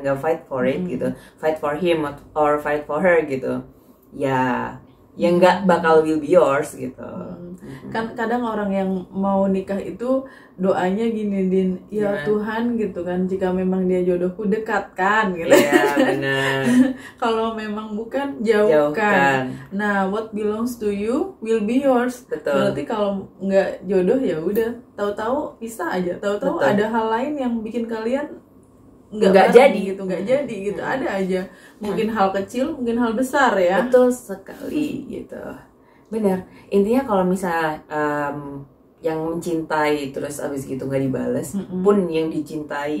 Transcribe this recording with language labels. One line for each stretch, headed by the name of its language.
Indonesian: nggak
English: fight for it
Indonesian: gitu,
English: fight for him or fight for her
Indonesian: gitu, ya nggak bakal
English: will be yours
Indonesian: gitu. Kan kadang orang yang mau nikah itu doanya gini, Din, ya Tuhan gitu kan, jika memang dia jodohku dekatkan gitu. Iya benar. Kalau memang bukan jauhkan.
English: Nah, what belongs to you will be yours.
Indonesian: Betul. Berarti kalau nggak jodoh ya udah, tahu-tahu bisa aja, tahu-tahu ada hal lain yang bikin kalian nggak jadi gitu, ada aja, mungkin hal kecil, mungkin hal besar ya. Betul sekali gitu. Benar, intinya kalau misalnya yang mencintai terus abis gitu nggak dibalas, pun yang dicintai